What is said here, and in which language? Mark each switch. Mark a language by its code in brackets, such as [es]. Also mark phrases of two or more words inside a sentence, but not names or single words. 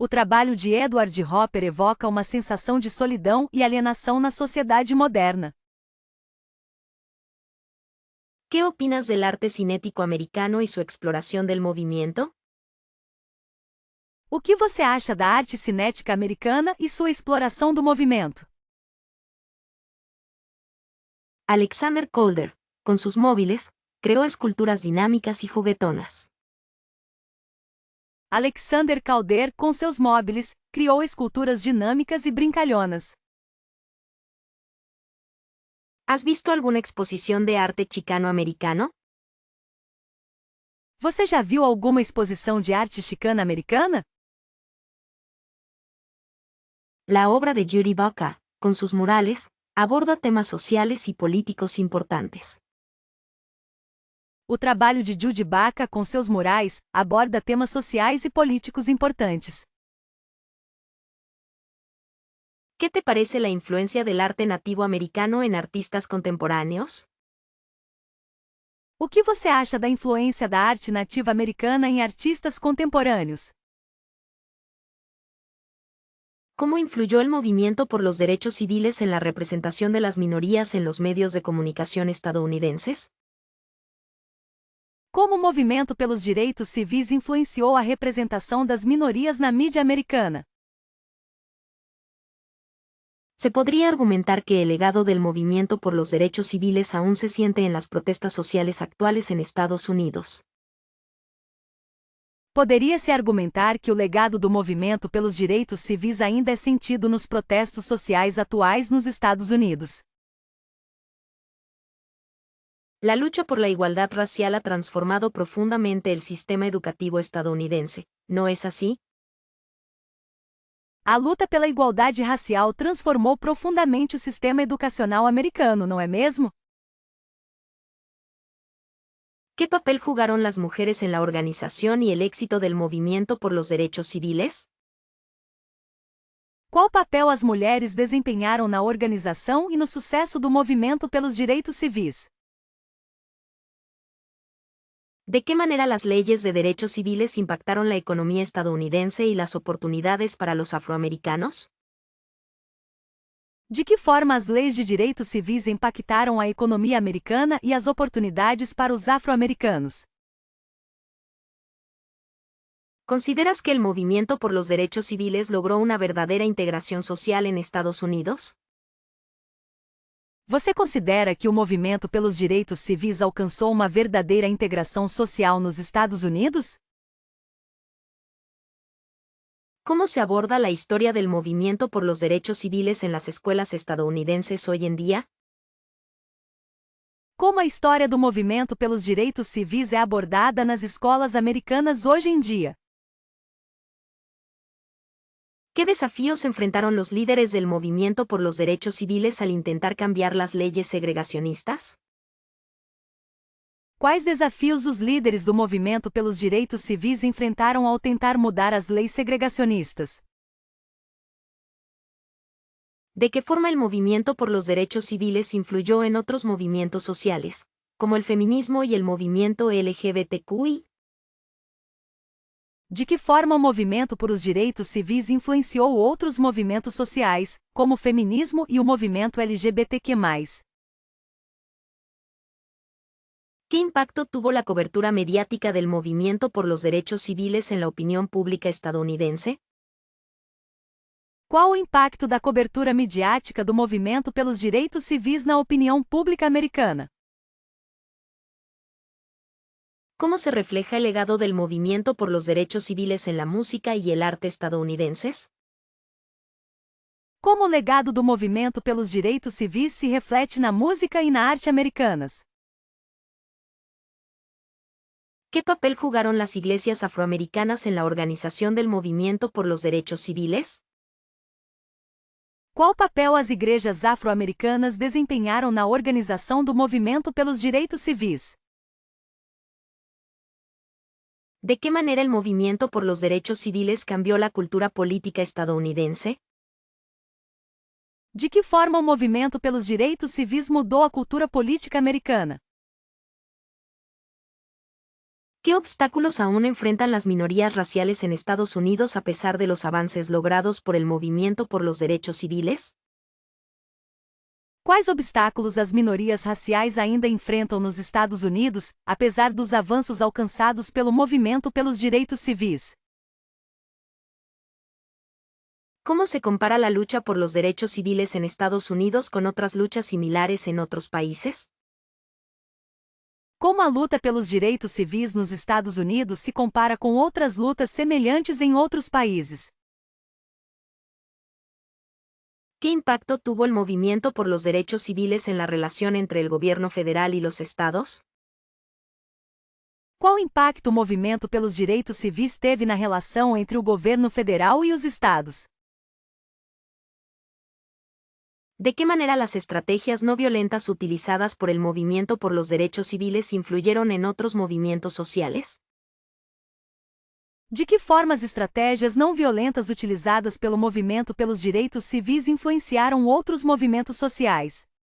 [pt] O trabalho de Edward Hopper evoca uma sensação de solidão e alienação na sociedade moderna. [es] ¿Qué opinas del arte cinético americano y su exploración del movimiento? [pt] O que você acha da arte cinética americana e sua exploração do movimento? [es] Alexander Calder, con sus móviles, creó esculturas dinámicas y juguetonas. [pt] Alexander Calder, com seus móveis, criou esculturas dinâmicas e brincalhonas. [es] ¿Has visto alguna exposición de arte chicano-americano? [pt] Você já viu alguma exposição de arte chicana americana? [es] La obra de Judy Baca, con sus murales, aborda temas sociales y políticos importantes. [pt] O trabalho de Judy Baca com seus murais aborda temas sociais e políticos importantes. [es] ¿Qué te parece la influencia del arte nativo americano en artistas contemporáneos? [pt] O que você acha da influência da arte nativa americana em artistas contemporâneos? [es] ¿Cómo influyó el movimiento por los derechos civiles en la representación de las minorías en los medios de comunicación estadounidenses? [pt] Como o movimento pelos direitos civis influenciou a representação das minorias na mídia americana? [es] Se podría argumentar que el legado del movimiento por los derechos civiles aún se siente en las protestas sociales actuales en Estados Unidos. [pt] Poderia-se argumentar que o legado do movimento pelos direitos civis ainda é sentido nos protestos sociais atuais nos Estados Unidos. [es] La lucha por la igualdad racial ha transformado profundamente el sistema educativo estadounidense, ¿no es así? [pt] A luta pela igualdade racial transformou profundamente o sistema educacional americano, não é mesmo? [es] ¿Qué papel jugaron las mujeres en la organización y el éxito del movimiento por los derechos civiles? [pt] Qual papel as mulheres desempenharam na organização e no sucesso do movimento pelos direitos civis? [es] ¿De qué manera las leyes de derechos civiles impactaron la economía estadounidense y las oportunidades para los afroamericanos? [pt] De que forma as leis de direitos civis impactaram a economia americana e as oportunidades para os afro-americanos? [es] ¿Consideras que el movimiento por los derechos civiles logró una verdadera integración social en Estados Unidos? [pt] Você considera que o movimento pelos direitos civis alcançou uma verdadeira integração social nos Estados Unidos? [es] ¿Cómo se aborda la historia del movimiento por los derechos civiles en las escuelas estadounidenses hoy en día? [pt] Como a história do movimento pelos direitos civis é abordada nas escolas americanas hoje em dia? [es] ¿Qué desafíos enfrentaron los líderes del movimiento por los derechos civiles al intentar cambiar las leyes segregacionistas? [pt] Quais desafios os líderes do movimento pelos direitos civis enfrentaram ao tentar mudar as leis segregacionistas? [es] ¿De qué forma el movimiento por los derechos civiles influyó en otros movimientos sociales, como el feminismo y el movimiento LGBTQI? [pt] De que forma o movimento por os direitos civis influenciou outros movimentos sociais, como o feminismo e o movimento LGBTQ+. [es] ¿Qué impacto tuvo la cobertura mediática del movimiento por los derechos civiles en la opinión pública estadounidense? [pt] Qual o impacto da cobertura midiática do movimento pelos direitos civis na opinião pública americana? [es] ¿Cómo se refleja el legado del movimiento por los derechos civiles en la música y el arte estadounidenses? [pt] Como o legado do movimento pelos direitos civis se reflete na música e na arte americanas? [es] ¿Qué papel jugaron las iglesias afroamericanas en la organización del movimiento por los derechos civiles? [pt] Qual papel as igrejas afro-americanas desempenharam na organização do movimento pelos direitos civis? [es] ¿De qué manera el movimiento por los derechos civiles cambió la cultura política estadounidense? [pt] De que forma o movimento pelos direitos civis mudou a cultura política americana? [es] ¿Qué obstáculos aún enfrentan las minorías raciales en Estados Unidos a pesar de los avances logrados por el movimiento por los derechos civiles? [pt] Quais obstáculos as minorias raciais ainda enfrentam nos Estados Unidos, apesar dos avanços alcançados pelo movimento pelos direitos civis? [es] ¿Cómo se compara la lucha por los derechos civiles en Estados Unidos con otras luchas similares en otros países? [pt] Como a luta pelos direitos civis nos Estados Unidos se compara com outras lutas semelhantes em outros países? [es] ¿Qué impacto tuvo el movimiento por los derechos civiles en la relación entre el gobierno federal y los estados? [pt] Qual impacto o movimento pelos direitos civis teve na relação entre o governo federal e os estados? [es] ¿De qué manera las estrategias no violentas utilizadas por el movimiento por los derechos civiles influyeron en otros movimientos sociales? [pt] De que forma as estratégias não violentas utilizadas pelo movimento pelos direitos civis influenciaram outros movimentos sociais?